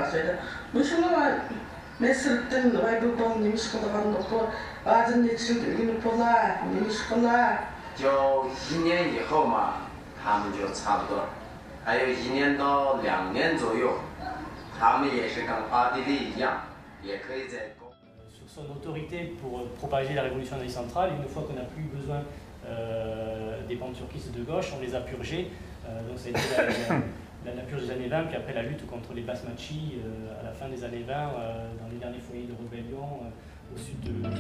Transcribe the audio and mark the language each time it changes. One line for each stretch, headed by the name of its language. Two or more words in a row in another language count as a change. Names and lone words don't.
Chinese: 就1年以后嘛，他们就差不多，还有1年到2年左右，他们也是跟奥地利一样，也可以在。
French: Sur son autorité pour propager la révolution en Asie centrale, une fois qu'on n'a plus besoin des panturquistes de gauche, on les a purgés. Donc ça a été la purge des années 20, puis après la lutte contre les basmachis à la fin des années 20, dans les derniers foyers de rébellion au sud de